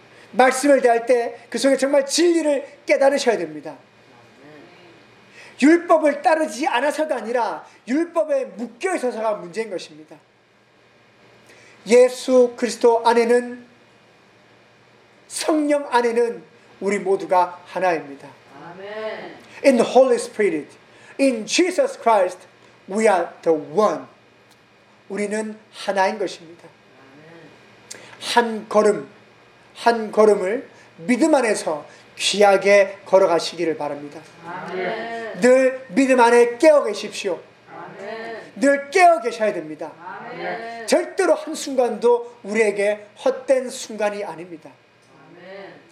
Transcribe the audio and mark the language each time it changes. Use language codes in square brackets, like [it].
[ko] 말씀을 대할 때 그 속에 정말 진리를 깨달으셔야 됩니다. 율법을 따르지 않아서가 아니라 율법에 묶여 있어서가 문제인 것입니다. 예수 그리스도 안에는, 성령 안에는 우리 모두가 하나입니다. [en] 아멘. In the Holy Spirit, in Jesus Christ, we are the one. [ko] 우리는 하나인 것입니다. 한 걸음, 한 걸음을 믿음 안에서 귀하게 걸어가시기를 바랍니다. 아멘. 늘 믿음 안에 깨어 계십시오. 아멘. 늘 깨어 계셔야 됩니다. 아멘. 절대로 한순간도 우리에게 헛된 순간이 아닙니다. 아멘.